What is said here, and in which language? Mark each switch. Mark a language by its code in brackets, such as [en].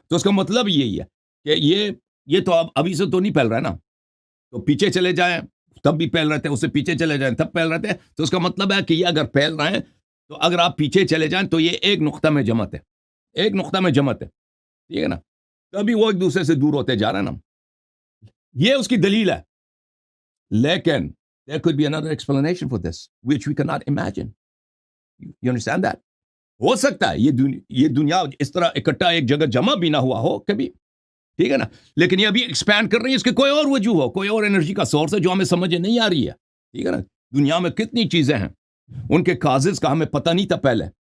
[ur] تو اس کا مطلب یہی ہے کہ یہ تو ابھی سے تو نہیں پھیل رہا ہے نا، تو پیچھے چلے جائیں تب بھی پھیل رہے تھے، اس سے پیچھے چلے جائیں تب پھیل رہے تھے. تو اس کا مطلب ہے کہ یہ اگر پھیل رہے ہیں تو اگر آپ پیچھے چلے جائیں تو یہ ایک نقطہ میں جمعت ہے، ایک نقطہ میں جمعت ہے، ٹھیک ہے نا. تبھی وہ ایک دوسرے سے دور ہوتے جا رہے ہیں نا. یہ اس کی دلیل ہے. لیکن [en] there could be another explanation for this which we cannot imagine. You understand that? [ur] ہو سکتا ہے یہ دنیا اس طرح اکٹھا ایک جگہ جمع بھی نہ ہوا ہو کبھی، ٹھیک ہے نا. لیکن یہ ابھی ایکسپینڈ کر رہی ہے، اس کے کوئی اور وجہ ہو، کوئی اور انرجی کا سورس ہے جو ہمیں سمجھ نہیں آ رہی ہے، ٹھیک ہے نا. دنیا میں کتنی چیزیں ہیں، ان کے کازز کا ہمیں پتہ نہیں تھا پہلے.